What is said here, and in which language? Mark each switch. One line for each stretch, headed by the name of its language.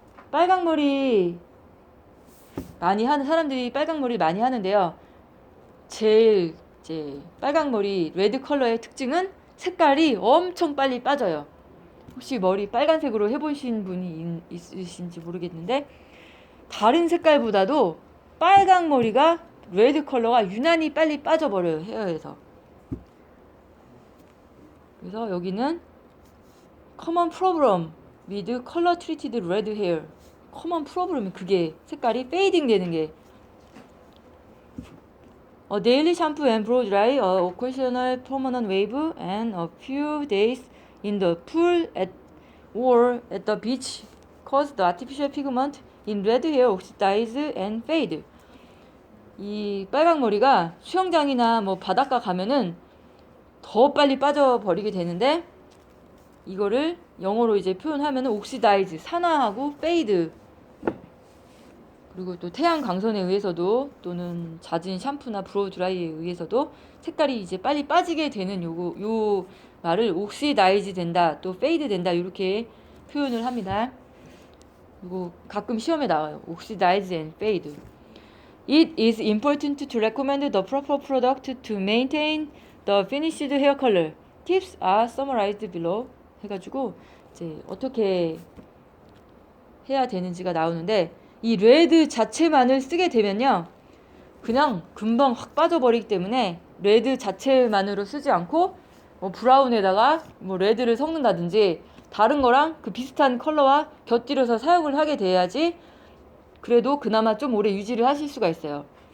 Korean: 빨강머리 많이 하는 사람들이 빨강머리 많이 하는데요. 제일 이제 빨강머리 레드 컬러의 특징은 색깔이 엄청 빨리 빠져요. 혹시 머리 빨간색으로 해보신 분이 있으신지 모르겠는데 다른 색깔보다도 빨강머리가 레드 컬러가 유난히 빨리 빠져버려요. 헤어에서. 그래서 여기는
English: common problem with color treated red hair.
Korean: common problem이 그게 색깔이 fading 되는 게
English: A daily shampoo and blow dry, a occasional permanent wave, and a few days in the pool or at the beach cause the artificial pigment in red hair oxidize and fade.
Korean: 이 빨강머리가 수영장이나 뭐 바닷가 가면은 더 빨리 빠져버리게 되는데 이거를 영어로 이제 표현하면은 oxidize, 산화하고 fade. 그리고 또 태양 광선에 의해서도 또는 잦은 샴푸나 브로우 드라이에 의해서도 색깔이 이제 빨리 빠지게 되는 요 말을 옥시다이즈 된다, 또 페이드 된다 이렇게 표현을 합니다. 그리고 가끔 시험에 나와요.
English: 옥시다이즈 and fade. It is important to recommend the proper product to maintain the finished hair color. Tips are summarized below.
Korean: 해가지고 이제 어떻게 해야 되는지가 나오는데 이 레드 자체만을 쓰게 되면요 그냥 금방 확 빠져버리기 때문에 레드 자체만으로 쓰지 않고 뭐 브라운에다가 뭐 레드를 섞는다든지 다른 거랑 그 비슷한 컬러와 곁들여서 사용을 하게 돼야지 그래도 그나마 좀 오래 유지를 하실 수가 있어요.